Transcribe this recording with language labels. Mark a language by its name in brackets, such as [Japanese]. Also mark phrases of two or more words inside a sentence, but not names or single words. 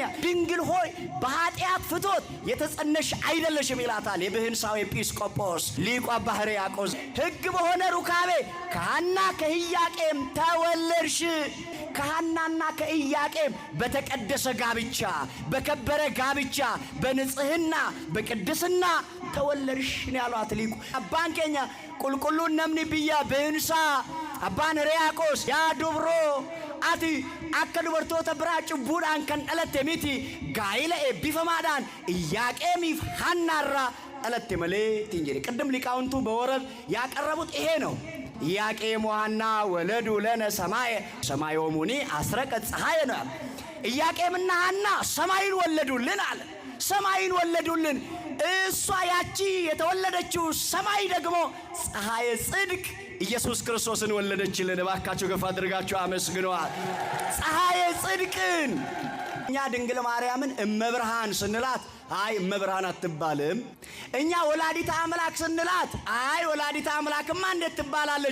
[Amharic] ድንግል ሆይ በኃጢአት ፍትወት የተጸነሽ አይደለሽም ይላታል የብህንሳው ኤጲስቆጶስ ሊቁ አባ ሕርያቆስ። ሕግ በሆነ ሩካቤ ከሐና ከኢያቄም ተወለድሽ። ከሐናና ከኢያቄም በተቀደሰ ጋብቻ፣ በከበረ ጋብቻ፣ በንጽህና በቅድስና ተወለድሽ ነው ያሏት ሊቁ [Oromo] abbaan keenya qulqulluun namni biyya Bihinsaa abbaan Hiryaaqoos yaa dubroo ati akka dubartoota biraa cubbuudhaan kan dhalatte miti gaa'ila eebbifamaadhaan Iyaaqemiif Haannaarraa dhalatte malee ittiin jedhe [Amharic] ቅድም ሊቃውንቱ በወረብ ያቀረቡት ይሄ ነው። ኢያቄም [Geez] ወሐና ወለዱ ለነ ሰማየ ሰማዮሙኒ አስረቀት ፀሐይ [Amharic] ነው። ኢያቄምና ሐና ሰማይን ወለዱልን አለ። ሰማይን ወለዱልን። እሷ ያቺ የተወለደችው ሰማይ ደግሞ ፀሐየ ጽድቅ ኢየሱስ ክርስቶስን ወለደችልን። እባካችሁ ገፋ አድርጋችሁ አመስግኗት ፀሐየ ጽድቅን። እኛ ድንግል ማርያምን እመብርሃን ስንላት አይ እመብርሃን አትባልም። እኛ ወላዲተ አምላክ ስንላት አይ ወላዲተ አምላክማ እንዴት ትባላለች?